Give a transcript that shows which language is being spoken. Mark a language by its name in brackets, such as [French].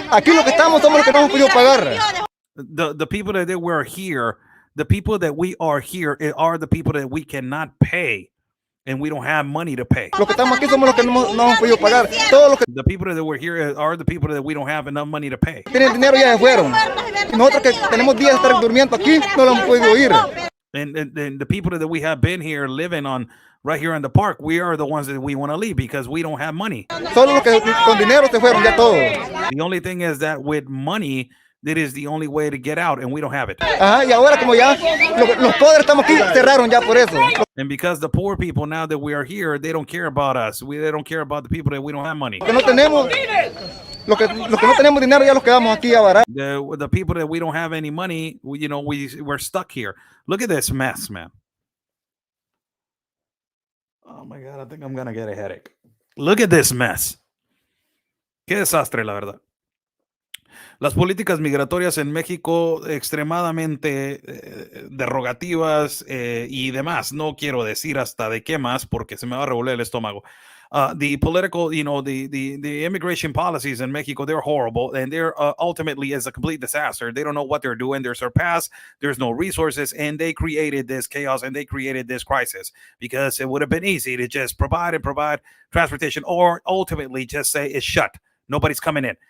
[Spanish] Aquí lo que estamos somos los que no hemos podido pagar. [English] The people that were here, the people that we are here are the people that we cannot pay, and we don't have money to pay. [Spanish] Los que estamos aquí somos los que no hemos podido pagar. Todos los que [English] The people that were here are the people that we don't have enough money to pay. [Spanish] tienen dinero ya se fueron. Y nosotros que tenemos días de estar durmiendo aquí no lo hemos podido ir. [English] And the people that we have been here living on right here in the park, we are the ones that we want to leave because we don't have money. [Spanish] Solo los que con dinero se fueron ya todos. [English] The only thing is that with money, that is the only way to get out, and we don't have it. [Spanish] Ajá, y ahora como ya los pobres estamos aquí, cerraron ya por eso. [English] And because the poor people, now that we are here, they don't care about us. They don't care about the people that we don't have money. [Spanish] Que no tenemos, los que no tenemos dinero ya los quedamos aquí a varar. [English] The people that we don't have any money, we're stuck here. Look at this mess, man. Oh my God, I think I'm gonna get a headache. Look at this mess. [Spanish] Qué desastre, la verdad. Las políticas migratorias en México extremadamente derogativas y demás. No quiero decir hasta de qué más porque se me va a revolver el estómago. [English] The political, the immigration policies in Mexico, they're horrible, and they're ultimately is a complete disaster. They don't know what they're doing. They're surpassed. There's no resources, and they created this chaos and they created this crisis because it would have been easy to just provide transportation, or ultimately just say it's shut. Nobody's coming in.